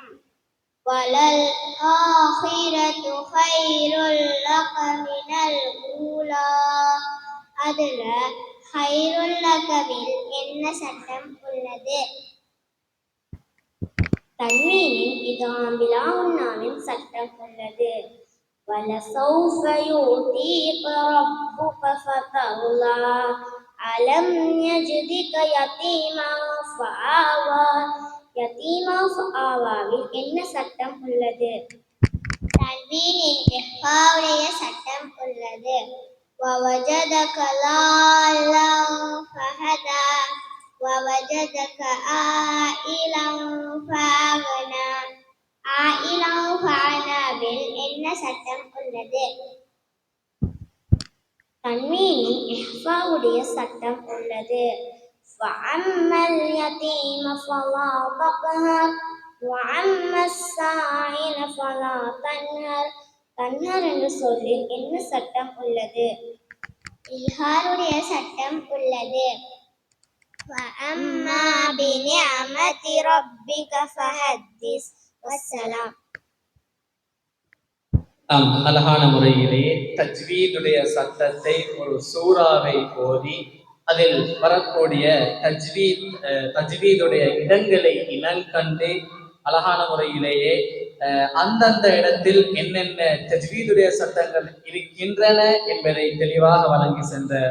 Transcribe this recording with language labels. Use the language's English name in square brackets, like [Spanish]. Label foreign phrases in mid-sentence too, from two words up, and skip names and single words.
[Arabic] وللآخرة خير لك من الأولى அதுல خير لك [Tamil] என்ன சட்டம் உள்ளது? தன்வீனின் இதாம்பிலா உன்னாவின் சட்டம் உள்ளது. [Arabic] وَلَسَوْفَ يُعْطِيكَ رَبُّكَ فَتَرْضَى أَلَمْ يَجِدْكَ يَتِيمًا فَآوَى يتيما فآوى [Tamil] என்ன சட்டம் உள்ளது? தன்வீனின் இஹ்ஃபாவுடைய சட்டம் உள்ளது. [Arabic] وَوَجَدَكَ ضَالًّا فَهَدَى وَوَجَدَكَ عَائِلًا فَأَغْنَى عائلا فأغنى [Tamil] என்ன சட்டம் உள்ளது? தன்வீனின் இஹ்ஃபாவுடைய சட்டம் உள்ளது. [Arabic] فَأَمَّا الْيَتِيمَ فَلَا تَقْهَرْ وَأَمَّا السَّائِلَ فَلَا تَنْهَرْ [Tamil] தன்ஹர் என்ற சொல்லில் என்ன சட்டம் உள்ளது? இல்ஹாருடைய சட்டம் உள்ளது. [Arabic] وَأَمَّا بِنِعْمَةِ رَبِّكَ فَحَدِّثْ வஸ்ஸலாம். [Tamil] அழகான முறையிலே தஜ்வீதுடைய சட்டத்தை ஒரு சூறாவை ஓதி அதில் வரக்கூடிய தஜ்வீதுடைய இடங்களை இனங்கண்டு அழகான முறையிலேயே அந்தந்த இடத்தில் என்னென்ன தஜ்வீதுடைய சட்டங்கள் இருக்கின்றன என்பதை தெளிவாக வழங்கி சென்ற